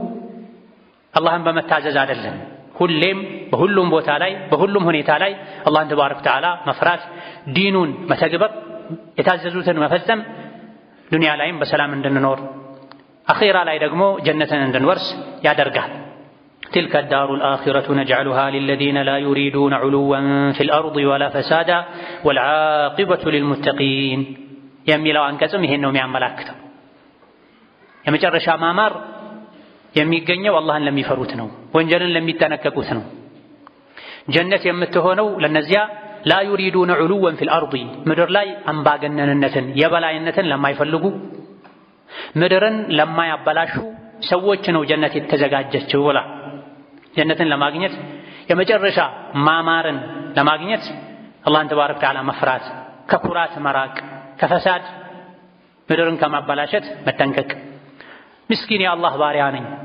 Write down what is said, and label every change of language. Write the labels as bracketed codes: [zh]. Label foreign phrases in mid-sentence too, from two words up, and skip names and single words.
[am] አላህን በመታዘዝ አይደለም ሁሌም በሁሉም ቦታ ላይ በሁሉም ሁኔታ ላይ አላህን [ar] تبارك وتعالى [am] መፍራት ዲኑን መተግበር የታዘዙትን መፈጸም ዱንያ ላይም በሰላም እንድንኖር አኺራ ላይ ደግሞ ጀነትን እንድንወርስ ያደርጋል [ar] تلك الدار الآخرة نجعلها للذين لا يريدون علوا في الأرض ولا فسادا والعاقبة للمتقين [am] የሚለው አንቀጽም ይሄን ነው የሚያመላክተው የመጨረሻ ማማር የሚገኘው አላህን ለሚፈሩት ነው ወንጀልን ለሚጠነቀቁት ነው ጀነት የምትሆነው ለነዚያ [ar] لا يريدون علوا في الأرض [am] ምድር ላይ አምባገነንነትን የበላይነትን ለማይፈልጉ ምድርን ለማያበላሹ ሰዎች ነው ጀነት የተዘጋጀችው ብላ ጀነትን ለማግኘት የመጨረሻ ማማርን ለማግኘት አላህን [ar] تبارك وتعالى [am] መፍራት ከኩራት መራቅ ከፈሳድ ምድርን ከማበላሸት መጠንቀቅ ምስኪን የአላህ ባሪያ ነኝ